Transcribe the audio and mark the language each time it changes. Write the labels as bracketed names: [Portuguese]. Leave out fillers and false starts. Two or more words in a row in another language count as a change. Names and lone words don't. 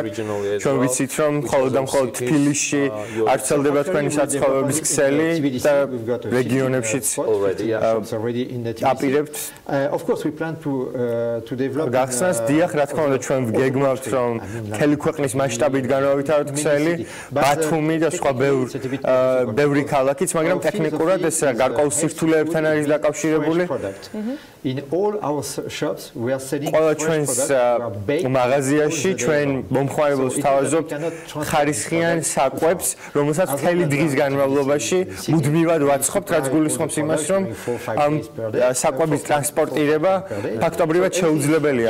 [Georgian] ჩვენ ვიცით, რომ მხოლოდ და მხოლოდ თბილისში არ ვრცელდება თქვენი საცხოვრების ქსელი და regionებშიც [English] already in the [Georgian] აპირებთ. [English] Of course we plan to develop [Georgian] გახსნას დიახ, რა თქმა უნდა ჩვენ ვგეგმავთ, რომ მთელი ქვეყნის მასშტაბით განავითაროთ ქსელი, ბათუმი და სხვა ბევრი ქალაქიც, მაგრამ ტექნიკურად ეს გარკვეულ სირთულეებთან არის დაკავშირებული. [English] In all our shops we are selling [Georgian] ყველა ჩვენს მაღაზიაში ჩვენ მომხმარებელს თავაზობთ ხარისხიან საკვებს, რომელსაც მთელი დღის განმავლობაში მუდმივად ვაცხობთ, რაც გულისხმობს იმას, რომ ამ საკვების ტრანსპორტირება ფაქტობრივად შეუძლებელია.